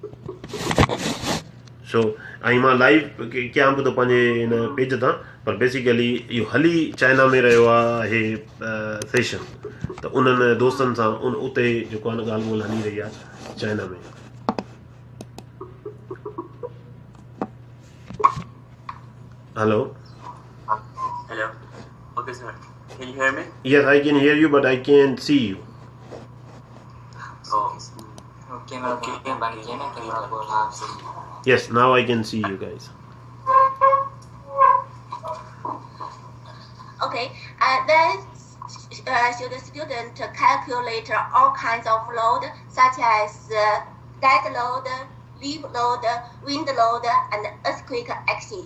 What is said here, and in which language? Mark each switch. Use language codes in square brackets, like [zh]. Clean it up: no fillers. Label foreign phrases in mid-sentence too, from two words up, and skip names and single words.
[sd] सो ऐं मां लाइव कयां बि थो पंहिंजे हिन पेज तां पर बेसिकली इहो हली चाइना में रहियो आहे सेशन त उन्हनि दोस्तनि सां उते जेको आहे न ॻाल्हि ॿोल हली रही आहे चाइना में हेलो [en] Hello. Okay, sir. Can you hear me? Yes, I can hear you, but I can't see you. Oh. Yes, now I can see you guys. Okay, then should the student calculate all kinds of load, such as dead load, leaf load, wind load, and earthquake action?